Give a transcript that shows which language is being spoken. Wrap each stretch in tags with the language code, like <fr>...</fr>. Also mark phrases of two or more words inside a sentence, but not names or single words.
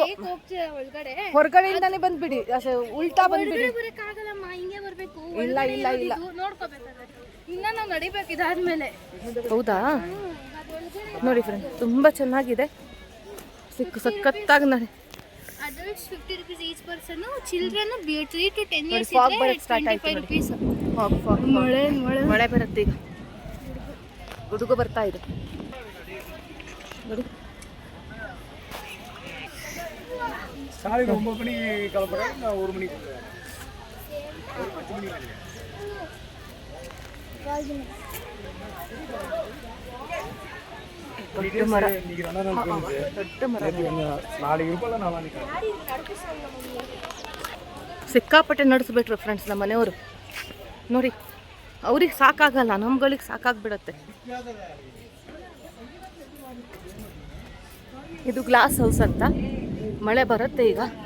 <kn>ಹೋಗ್ತೀರಾ ಒಳಗಡೆ ಹೊರಗಡೆಯಿಂದಾನೇ ಬಂದ್ಬಿಡಿ, ಉಲ್ಟಾ ಬಂದ್ಬಿಡಿ. ಬರಕ್ಕಾಗಲ್ಲಮ್ಮ, ಹಿಂಗೆ ಬರ್ಬೇಕು. ಇಲ್ಲ ಇಲ್ಲ ಇಲ್ಲ ನೋಡ್ಕೋಬೇಕಾದ್ರೆ ಇನ್ನ ನಾವು ನಡಿಬೇಕು ಇದಾದ್ಮೇಲೆ. ಹೌದಾ? ನೋಡಿ ಫ್ರೆಂಡ್ಸ್ ತುಂಬ ಚೆನ್ನಾಗಿದೆ, ಸಖತ್ತಾಗಿ ನೋಡಿ.</kn> <en>adults 50 rupees each person, children 3 to 10 years</en> <kn>ಫಾಗ್ ಇದ್ರೆ ಬರೋಕ್ಕೆ ಸ್ಟಾರ್ಟ್ 25 ಆಯ್ತು rupees. ಮಳೆ ಬರುತ್ತೆ ಈಗ, ಗುಡುಗು ಬರ್ತಾ ಇದೆ ನೋಡಿ.</kn> <ta>காலையில் 9 மணி கிளம்புறேன், நான் 1 மணிக்கு போகிறேன். 10 மணி வரேன்.</ta> <kn>ದೊಡ್ಡ ಮರ,</kn> <ta>இன்னைக்கு 2 நாள் போயிருச்சு.</ta> <kn>ದೊಡ್ಡ ಮರ.</kn> <ta>நாளைக்கு இருப்பಲ್ಲ, நாளைக்கு</ta> <kn>ಸಿಕ್ಕಾಪಟ್ಟೆ ನಡೆಸ್ಬಿಟ್ರು ಫ್ರೆಂಡ್ಸ್ ನಮ್ಮ ಮನೆಯವರು. ನೋಡಿ ಅವ್ರಿಗೆ ಸಾಕಾಗಲ್ಲ, ನಮ್ಗಳಿಗೆ ಸಾಕಾಗ್ಬಿಡತ್ತೆ. ಇದು</kn> <en>glass house</en> <kn>ಅಂತ, ಮಳೆ ಬರುತ್ತೆ ಈಗ.</kn>